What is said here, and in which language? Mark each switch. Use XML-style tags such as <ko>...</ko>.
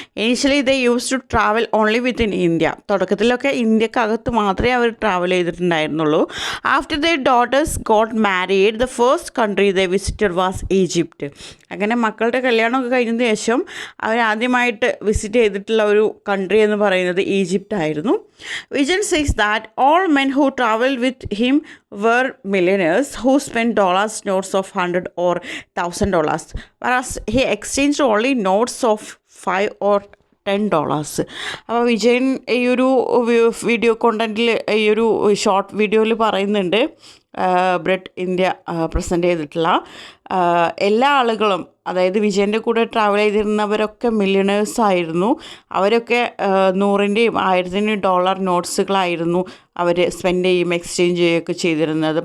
<en>Initially they use to travel only within India.</en> <ml>തുടക്കത്തിലൊക്കെ ഇന്ത്യക്കകത്ത് മാത്രമേ അവർ travel ചെയ്തിട്ടുണ്ടായിരുന്നുള്ളൂ.</ml> <en>After the daughters got married the first country they visited was Egypt.</en> <ml>അങ്ങനെ മക്കളുടെ കല്യാണമൊക്കെ കഴിഞ്ഞതിന് ശേഷം അവരാദ്യമായിട്ട് visit ചെയ്തിട്ടുള്ള ഒരു കൺട്രി എന്ന് പറയുന്നത് ഈജിപ്റ്റ് ആയിരുന്നു.</ml> <en>Vijayan says that all men who traveled with him were millionaires who spent dollars notes of $100 or $1,000, whereas he exchanged only notes of $5 or $10.</en> <ml>അപ്പോൾ വിജയൻ ഈ ഒരു വീഡിയോ കോണ്ടൻറ്റിൽ ഈ ഒരു ഷോർട്ട് വീഡിയോയിൽ പറയുന്നുണ്ട്, ബ്രെഡ് ഇന്ത്യ പ്രസൻറ്റ് ചെയ്തിട്ടുള്ള എല്ലാ ആളുകളും, അതായത് വിജയൻ്റെ കൂടെ ട്രാവൽ ചെയ്തിരുന്നവരൊക്കെ മില്യണേഴ്സ് ആയിരുന്നു. അവരൊക്കെ 100-ൻ്റെയും 1000-ൻ്റെയും ഡോളർ നോട്ട്സുകളായിരുന്നു അവർ സ്പെൻഡ് ചെയ്യും എക്സ്ചേഞ്ച് ചെയ്യുകയൊക്കെ ചെയ്തിരുന്നത്.</ml>